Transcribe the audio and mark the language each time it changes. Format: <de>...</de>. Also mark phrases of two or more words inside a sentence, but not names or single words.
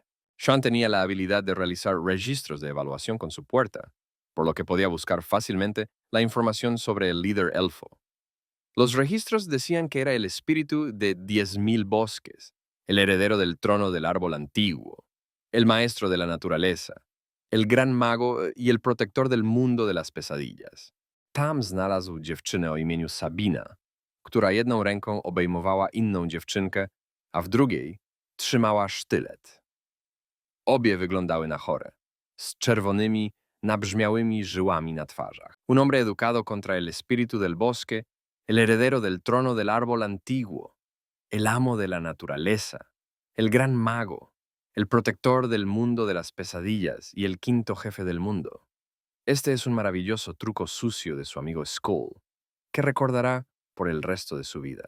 <es>Sean tenía la habilidad de realizar registros de evaluación con su puerta, por lo que podía buscar fácilmente la información sobre el líder elfo. Los registros decían que era el espíritu de 10.000 bosques, el heredero del trono del árbol antiguo, el maestro de la naturaleza, el gran mago y el protector del mundo de las pesadillas.</es> <pl>Tam znalazł dziewczynę o imieniu Sabina, która jedną ręką obejmowała inną dziewczynkę, a w drugiej trzymała sztylet. Obie wyglądały na chore, z czerwonymi, nabrzmiałymi żyłami na twarzach.</pl> <es>Un hombre educado contra el espíritu del bosque, el heredero del trono del árbol antiguo, el amo de la naturaleza, el gran mago, el protector del mundo de las pesadillas y el quinto jefe del mundo. Este es un maravilloso truco sucio de su amigo Skull, que recordará por el resto de su vida.</es>